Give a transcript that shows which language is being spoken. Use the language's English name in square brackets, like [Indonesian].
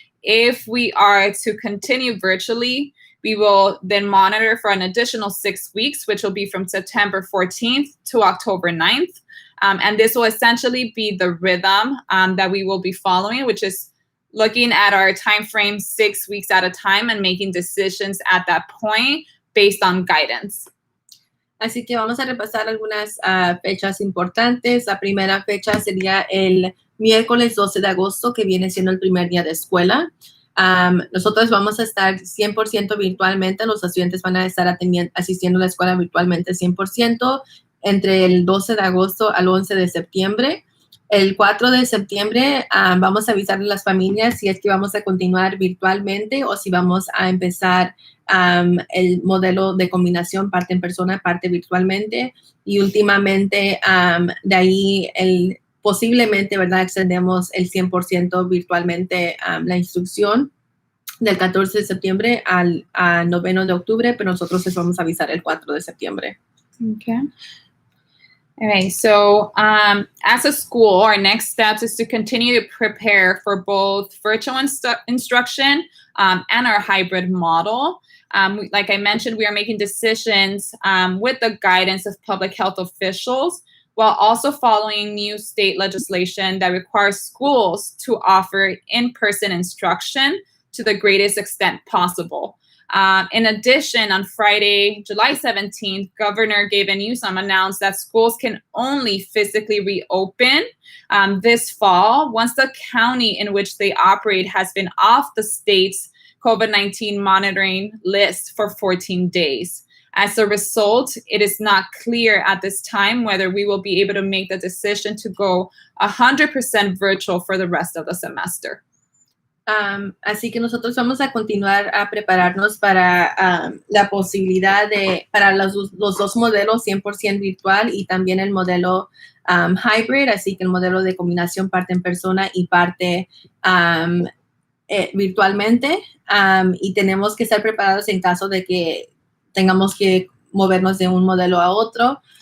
[English] If we are to continue virtually, we will then monitor for an additional 6 weeks, which will be from September 14th to October 9th. And this will essentially be the rhythm that we will be following, which is looking at our time frame 6 weeks at a time and making decisions at that point based on guidance. [Spanish] Así que vamos a repasar algunas fechas importantes. La primera fecha sería el miércoles 12 de agosto, que viene siendo el primer día de escuela. Nosotros vamos a estar 100% virtualmente. Los estudiantes van a estar asistiendo a la escuela virtualmente 100%. Entre el 12 de agosto al 11 de septiembre. El 4 de septiembre vamos a avisar a las familias si es que vamos a continuar virtualmente o si vamos a empezar el modelo de combinación, parte en persona, parte virtualmente. Y últimamente, de ahí, posiblemente, ¿verdad?, extendemos el 100% virtualmente la instrucción del 14 de septiembre al 9 de octubre, pero nosotros les vamos a avisar el 4 de septiembre. Okay. [English] All right, so as a school, our next steps is to continue to prepare for both virtual instruction and our hybrid model. Like I mentioned, we are making decisions with the guidance of public health officials while also following new state legislation that requires schools to offer in-person instruction to the greatest extent possible. In addition, on Friday, July 17th, Governor Gavin Newsom announced that schools can only physically reopen this fall once the county in which they operate has been off the state's COVID-19 monitoring list for 14 days. As a result, it is not clear at this time whether we will be able to make the decision to go 100% virtual for the rest of the semester. [Spanish] Así que nosotros vamos a continuar a prepararnos para la posibilidad para los dos modelos 100% virtual y también el modelo hybrid, así que el modelo de combinación parte en persona y parte virtualmente, y tenemos que estar preparados en caso de que tengamos que movernos de un modelo a otro.